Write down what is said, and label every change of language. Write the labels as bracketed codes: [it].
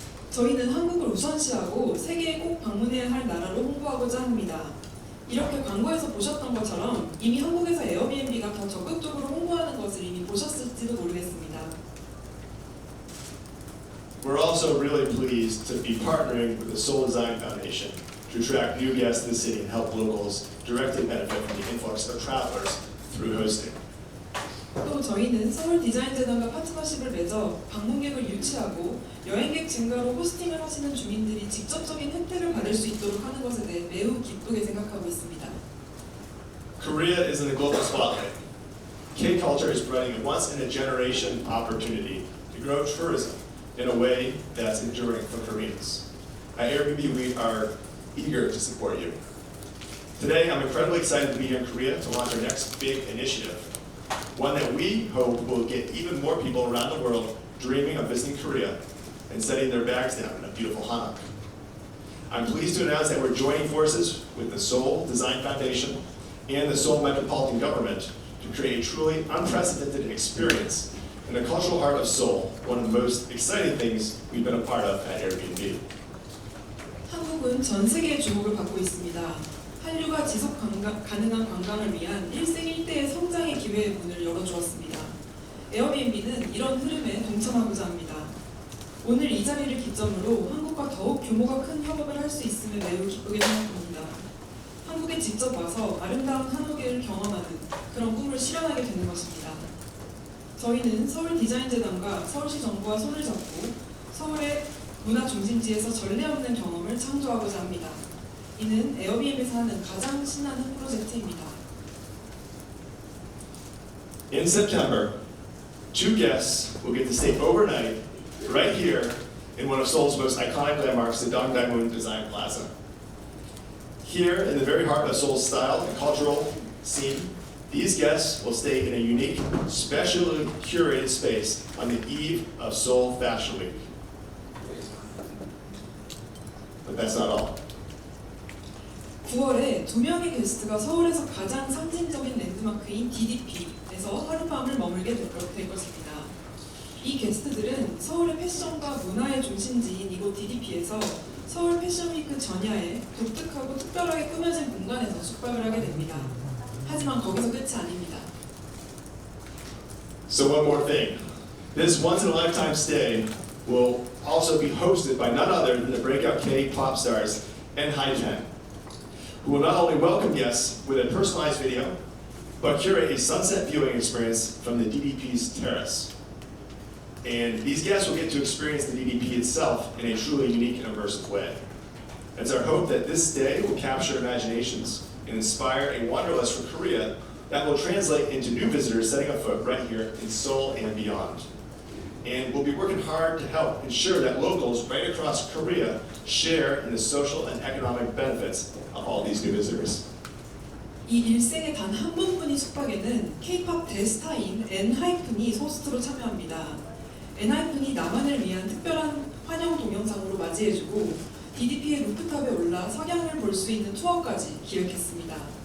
[ko] 저희는 한국을 우선시하고 세계에 꼭 방문해야 할 나라로 홍보하고자 합니다. 이렇게 광고에서 보셨던 것처럼 이미 한국에서 에어비앤비가 더 적극적으로 홍보하는 것을 이미 보셨을지도 모르겠습니다. [en] We're also really pleased to be partnering with the Seoul Design Foundation to attract new guests to the city and help locals directly benefit from the influx of travelers through hosting. [ko] 또 저희는 서울 디자인 재단과 파트너십을 맺어 방문객을 유치하고 여행객 증가로 호스팅을 하시는 주민들이 직접적인 혜택을 받을 수 있도록 하는 것에 대해 매우 기쁘게 생각하고 있습니다. [en] Korea is in the global spotlight. K-culture is providing a once-in-a-generation opportunity to grow tourism in a way that's enduring for Koreans. At Airbnb, we are eager to support you. Today, I'm incredibly excited to be here in Korea to launch our next big initiative, one that we hope will get even more people around the world dreaming of visiting Korea and setting their bags down in a beautiful Hanok. I'm pleased to announce that we're joining forces with the Seoul Design Foundation and the Seoul Metropolitan Government to create a truly unprecedented experience in the cultural heart of Seoul, one of the most exciting things we've been a part of at Airbnb. [ko] 한국은 전 세계의 주목을 받고 있습니다. 한류가 지속 가능한 관광을 위한 일생일대의 성장의 기회의 문을 열어주었습니다. 에어비앤비는 이런 흐름에 동참하고자 합니다. 오늘 이 자리를 기점으로 한국과 더욱 규모가 큰 협업을 할 수 있음을 매우 기쁘게 생각합니다. 한국에 직접 와서 아름다운 한옥을 경험하는 그런 꿈을 실현하게 되는 것입니다. 저희는 서울 디자인재단과 서울시 정부와 손을 잡고 서울의 문화 중심지에서 전례 없는 경험을 창조하고자 합니다. 이는 에어비앤비에서 하는 가장 신나는 프로젝트입니다. [en] In September, 2 guests will get to stay overnight right here in one of Seoul's most iconic landmarks, the Dongdaemun Design Plaza. Here, in the very heart of Seoul's style and cultural scene, these guests will stay in a unique, specially curated space on the eve of Seoul Fashion Week. But that's not all. [ko] 9월에 2명의 게스트가 서울에서 가장 상징적인 랜드마크인 DDP에서 하룻밤을 머물게 될 것입니다. 이 게스트들은 서울의 패션과 문화의 중심지인 이곳 DDP에서 서울 패션위크 전야에 독특하고 특별하게 꾸며진 공간에서 숙박을 하게 됩니다. 하지만 거기서 끝이 아닙니다. [en] So one more thing. This once-in-a-lifetime stay will also be hosted by none other than the breakout K-pop stars ENHYPEN, who will not only welcome guests with a personalized video, but curate a sunset viewing experience from the DDP's terrace. And these guests will get to experience the DDP itself in a truly unique and immersive way. It's our hope that this day will capture imaginations and inspire a wanderlust for Korea that will translate into new visitors setting a foot right here in Seoul and beyond. And we'll be working hard to help ensure that locals right across Korea share in the social and economic benefits of all these new visitors. [ko] 이 일생에 단 한 번뿐인 숙박에는 K-pop 대스타인 엔하이픈이 호스트로 참여합니다. 엔하이픈이 남한을 위한 특별한 환영 동영상으로 맞이해주고 DDP의 루프탑에 올라 석양을 볼 수 있는 투어까지 기획했습니다.